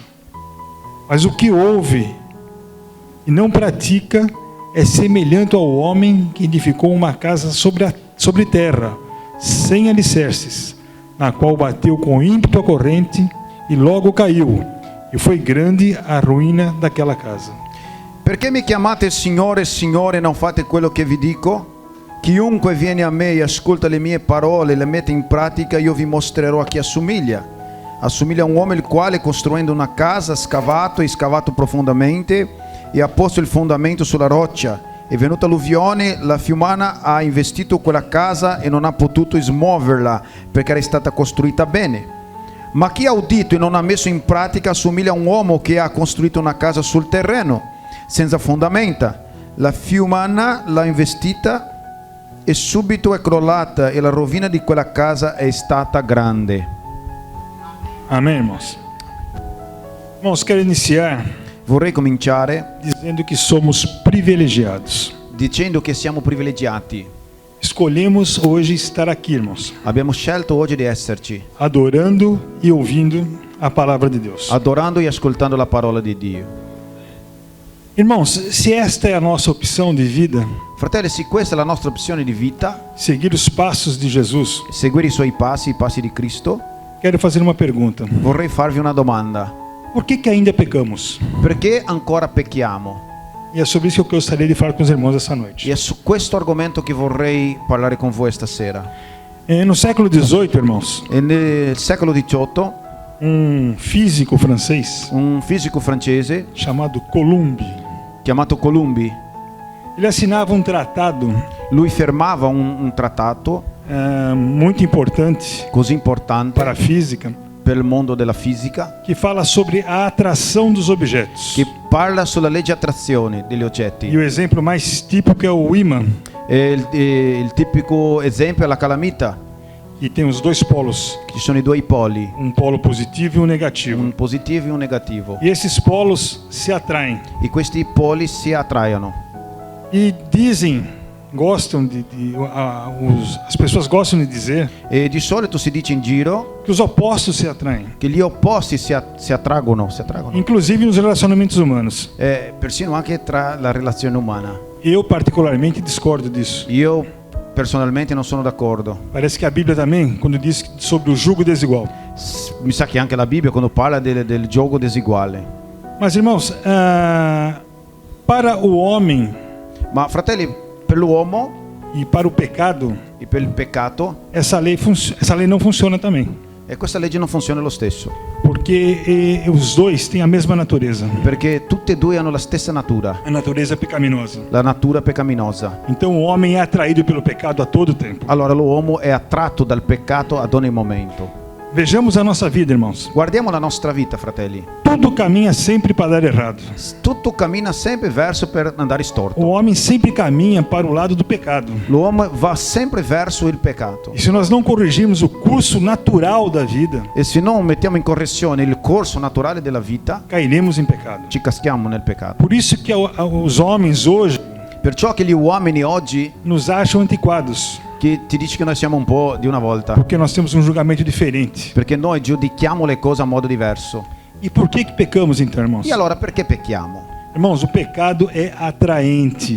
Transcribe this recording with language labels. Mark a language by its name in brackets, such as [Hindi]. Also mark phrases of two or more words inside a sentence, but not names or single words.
[Portuguese] Mas o que ouve e não pratica é semelhante ao homem que edificou uma casa sobre terra, sem alicerces, na qual bateu com ímpeto a corrente, e logo caiu, e foi grande a ruína daquela casa. [Italian] Perché mi chiamate Signore, Signore, e non fate quello che vi dico? Chiunque viene a me e ascolta le mie parole e le mette in pratica, io vi mostrerò a chi assomiglia. Assomiglia a un uomo il quale, costruendo una casa, ha scavato profondamente e ha posto il fondamento sulla roccia. E venuta l'alluvione, la fiumana ha investito quella casa e non ha potuto smuoverla perché era stata costruita bene. Ma chi ha udito e non ha messo in pratica assomiglia a un uomo che ha costruito una casa sul terreno, senza fondamenta. La fiumana l'ha investita e subito è crollata, e la rovina di quella casa è stata grande. [Portuguese] Amém, irmãos? Irmãos, quero iniciar [Italian] Vorrei cominciare [Portuguese] dizendo que somos privilegiados. [Italian] dicendo che siamo privilegiati. [Portuguese] Escolhemos hoje estar aqui, irmãos, [Italian] Abbiamo scelto oggi di esserci, [Portuguese] adorando e ouvindo a palavra de Deus. [Italian] adorando e ascoltando la parola di Dio. [Portuguese] Irmãos, se esta é a nossa opção de vida, [Italian] Fratelli, se questa è la nostra opzione di vita, [Portuguese] seguir os passos de Jesus, [Italian] seguire i suoi passi, i passi di Cristo, [Portuguese] quero fazer uma pergunta. [Italian] vorrei farvi una domanda. [Portuguese] Por que ainda pecamos? [Italian] Perché ancora pecchiamo? [Portuguese] E é sobre isso que eu gostaria de falar com os irmãos essa noite. [Italian] E è su questo argomento che vorrei parlare con voi stasera. [Portuguese] No século XVIII, irmãos, [Italian] E nel secolo XVIII, [Portuguese] físico francês [Italian] un fisico francese [Portuguese] chamado Colomb, [Italian] chiamato Colombi, [Portuguese] ele assinava tratado [Italian] lui firmava un trattato [Portuguese] muito importante [Italian] così importante [Portuguese] para a física, [Italian] per il mondo della fisica, [Portuguese] que fala sobre a atração dos objetos. [Italian] che parla sulla legge attrazione degli [Portuguese] E [Italian] oggetti. [Portuguese] o exemplo mais típico é o ímã, [Italian] E il tipico esempio è la calamita, [Portuguese] que tem os dois polos, [Italian] ci sono i due poli, [Portuguese] polo positivo e negativo. [Italian] un positivo e un negativo, [Portuguese] E esses polos se atraem. [Italian] e questi poli si attraiano. [Portuguese] E dizem, as pessoas gostam de dizer [Italian] E di solito si dice in giro [Portuguese] que os opostos se atraem, [Italian] che gli opposti si attraggono, [Portuguese] inclusive nos relacionamentos humanos. [Italian] persino anche tra la relazione umana. [Portuguese] Eu particularmente discordo disso. [Italian] Io personalmente non sono d'accordo. [Portuguese] Parece que a Bíblia também, quando diz sobre o jugo desigual. [Italian] Mi sa che anche la Bibbia quando parla del gioco desiguale. [Portuguese] Mas, irmãos, para o homem [Italian] Ma fratelli, per l'uomo [Portuguese] e para o pecado, [Italian] e per il peccato, [Portuguese] essa lei não funciona também. [Italian] e questa legge non funziona lo stesso, [Portuguese] Porque os dois têm a mesma natureza, [Italian] perché tutte e due hanno la stessa natura, [Portuguese] a natureza pecaminosa. [Italian] la natura peccaminosa. [Portuguese] Então o homem é atraído pelo pecado a todo tempo. [Italian] Allora l'uomo è attratto dal peccato ad ogni momento. [Portuguese] Vejamos a nossa vida, irmãos. [Italian] Guardiamo la nostra vita, fratelli. [Portuguese] Tudo caminha sempre para dar errado. [Italian] Tutto cammina sempre verso per andare storto. [Portuguese] O homem sempre caminha para o lado do pecado. [Italian] L'uomo va sempre verso il peccato. [Portuguese] E se nós não corrigirmos o curso natural da vida, [Italian] E se non mettiamo in correzione il corso naturale della vita, [Portuguese] cairemos em pecado. [Italian] ci caschiamo nel peccato. [Portuguese] Por isso que os homens hoje [Italian] Perciò che gli uomini oggi [Portuguese] nos acham antiquados, [Italian] che ti dici che noi siamo un po' di una volta, [Portuguese] porque nós temos julgamento diferente. [Italian] perché noi giudichiamo le cose a modo diverso. [Portuguese] E por que pecamos então, irmãos? [Italian] E allora perché pecchiamo? [Portuguese] Irmãos, o pecado é atraente.